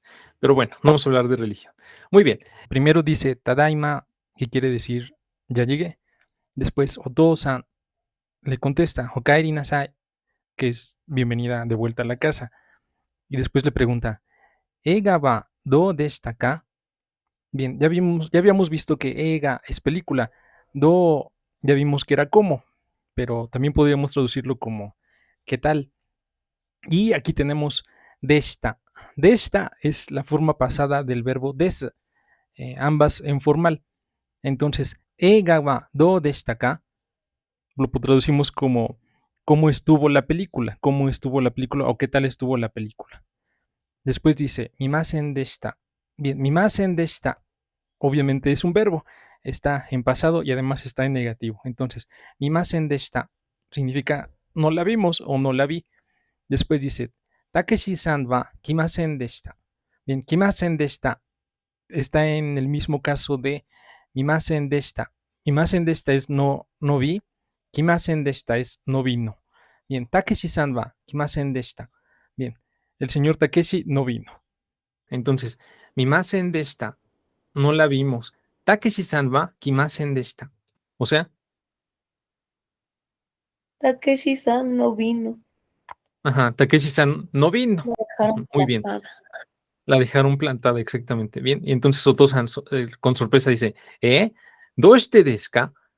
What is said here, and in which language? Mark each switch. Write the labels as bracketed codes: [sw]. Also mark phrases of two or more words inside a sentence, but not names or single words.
[es] Pero bueno, no vamos a hablar de religión. Muy bien. Primero dice Tadaima, que quiere decir ya llegué. Después Oto-san le contesta [ja] おかえりなさい, [es] que es bienvenida de vuelta a la casa. Y después le pregunta [ja] 映画はどうでしたか? [es] Bien, ya habíamos visto que Eiga es película. Do ya vimos que era como, pero también podríamos traducirlo como ¿qué tal? Y aquí tenemos deshita. Deshita es la forma pasada del verbo des, ambas en formal. [ja] Entonces, 映画はどうでしたか? [es] Lo traducimos como ¿cómo estuvo la película? ¿Cómo estuvo la película o qué tal estuvo la película? Después dice [ja] 見ませんでした. [es] Bien, [ja] 見ませんでした [es] obviamente es un verbo, está en pasado y además está en negativo. Entonces, [ja] 見ませんでした [es] significa no la vimos o no la vi. Después dice, [ja] Takeshi-san wa kimasen deshita. [es] Bien, [ja] 来ませんでした [es] está en el mismo caso de [ja] 見ませんでした. 見ませんでした [es] es no vi, [ja] 来ませんでした [es] es no vino. Bien, [ja] Takeshi-san wa kimasen deshita. [es] Bien, el señor Takeshi no vino. Entonces, [ja] 見ませんでした, [es] no la vimos. [ja] Takeshi-san wa kimasen deshita. [es] O sea, Takeshi-san no vino. Takeshi-san no vino. La dejaron Muy bien. plantada. La dejaron plantada, exactamente. Bien. Y entonces Oto-san con sorpresa dice, [ja] ¿どうしてですか?